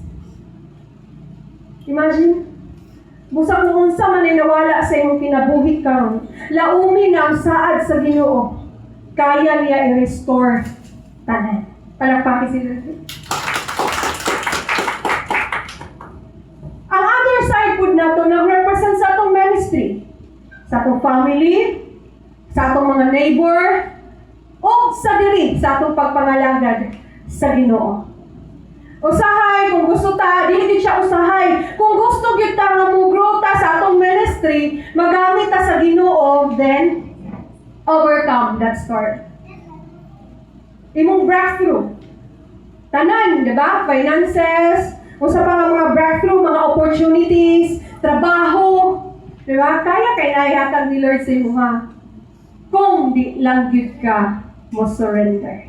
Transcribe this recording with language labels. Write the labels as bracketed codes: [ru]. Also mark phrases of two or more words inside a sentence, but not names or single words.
[ceb] Imagine, busa kung unsa man ay nawala sa imong kinabuhi karon, laumi na ang saad sa Ginoo, kaya niya i-restore tanan. Palakpakin sila. Ang other side po na to, nag-represent sa atong ministry, sa atong family, sa atong mga neighbor, o sa diri, sa atong pagpangalagad sa Ginoo. Usahay, kung gusto ta, dili din siya usahay. Kung gusto gyud ta nga mo-grow ta sa atong ministry, magamit ta sa Ginoo, [en] then overcome that storm. [ceb] Imong breakthrough. Tanan, di ba? Finances, usa pa nga mga breakthrough, mga opportunities, trabaho, di ba? Kaya ihatag ni Lord sa imo ha. Kung di lang gyud ka mo surrender.